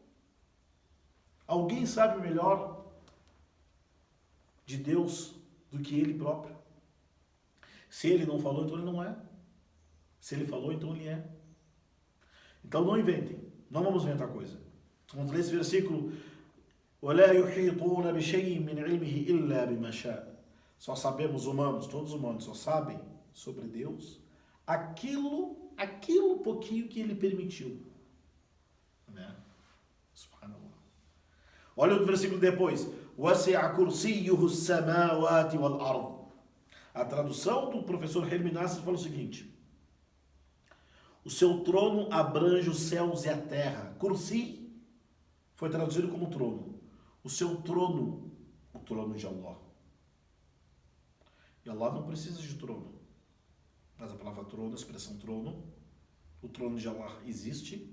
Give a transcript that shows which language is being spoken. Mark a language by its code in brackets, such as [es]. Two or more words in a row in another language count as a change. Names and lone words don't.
[pt] Alguém sabe melhor de Deus do que ele próprio? Se ele não falou, então ele não é. Se ele falou, então ele é. Então não inventem. Não vamos inventar coisa. Vamos ler esse versículo. [ar] وَلَا يُحِيطُونَ بِشَيْءٍ مِنْ عِلْمِهِ إِلَّا بِمَا شَاءَ. [pt] Só sabemos, humanos, todos os humanos só sabem sobre Deus aquilo pouquinho que ele permitiu. Né? Subhanallah. Olha o versículo depois. [ar] وَسِعَ كُرْسِيُّهُ السَّمَاوَاتِ وَالْأَرْضِ. [pt] A tradução do professor Hermi Nasser fala o seguinte: o seu trono abrange os céus e a terra. Kursi foi traduzido como trono. O seu trono, o trono de Allah. E Allah não precisa de trono. Mas a palavra trono, a expressão trono, o trono de Allah existe.